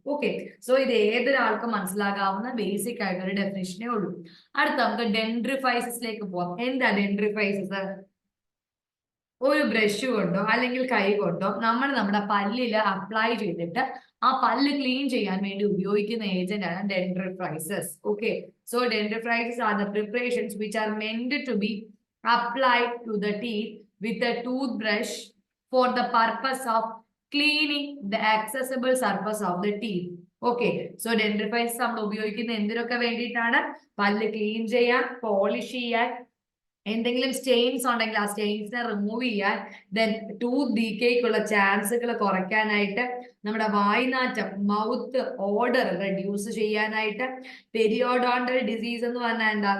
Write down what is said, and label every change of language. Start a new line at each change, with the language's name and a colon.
Malayalam: Okay, so ഇത് ഏതൊരാൾക്കും മനസ്സിലാകാവുന്ന basic ആയിട്ടൊരു ഡെഫിനിഷനേ ഉള്ളൂ. അടുത്ത നമുക്ക് ഡെൻഡ്രിഫൈസിലേക്ക് പോവാം. എന്താ ഡെൻഡ്രിഫൈസിസ്? ഒരു ബ്രഷ് കൊണ്ടോ അല്ലെങ്കിൽ കൈ കൊണ്ടോ നമ്മൾ നമ്മുടെ പല്ലിൽ അപ്ലൈ ചെയ്തിട്ട് ആ പല്ല് ക്ലീൻ ചെയ്യാൻ വേണ്ടി ഉപയോഗിക്കുന്ന ഏജന്റ് ആണ് ഡെൻഡ്രിഫ്രൈസസ്.
English: Okay, so dentifrices are the preparations which are meant to be applied to the teeth with a toothbrush for the purpose of cleaning the accessible surface of the teeth.
Malayalam: Okay, so ഡെൻഡ്രിഫൈസസ് നമ്മൾ ഉപയോഗിക്കുന്ന എന്തിനൊക്കെ വേണ്ടിയിട്ടാണ്? പല്ല് clean ചെയ്യാൻ, polish ചെയ്യാൻ, എന്തെങ്കിലും Staines ഉണ്ടെങ്കിൽ ആ സ്റ്റെയിൻസിനെ റിമൂവ് ചെയ്യാൻ, ദെൻ ടൂത്ത് ഡീക്കേക്കുള്ള ചാൻസുകൾ കുറയ്ക്കാനായിട്ട്, നമ്മുടെ വായ്നാറ്റം മൗത്ത് ഓർഡർ റെഡ്യൂസ് ചെയ്യാനായിട്ട്, പെരിയോഡോണ്ടൽ ഡിസീസ് എന്ന് പറഞ്ഞാൽ എന്താ?